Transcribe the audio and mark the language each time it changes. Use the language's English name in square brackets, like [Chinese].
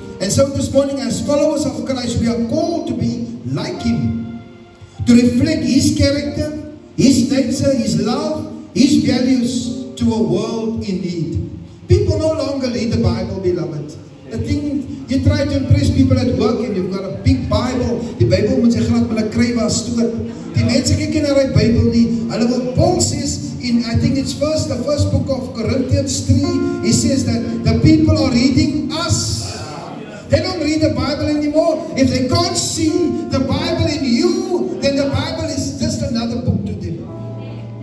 [English] And so this morning, as followers of Christ, we are called to be like Him. To reflect His character, His nature, His love, His values to a world in need. People no longer read the Bible, beloved. The thing, you try to impress people at work and you've got a big Bible. [Afrikaans] Die Bible moet jy glad met 'n krywe stoot. Die mense kyk nie na die Bible nie. Hulle wil, [English] Paul says in, I think it's the first book of Corinthians 3, he says that the people are reading us. They don't read the Bible anymore. If they can't see the Bible in you, then the Bible is just another book to them.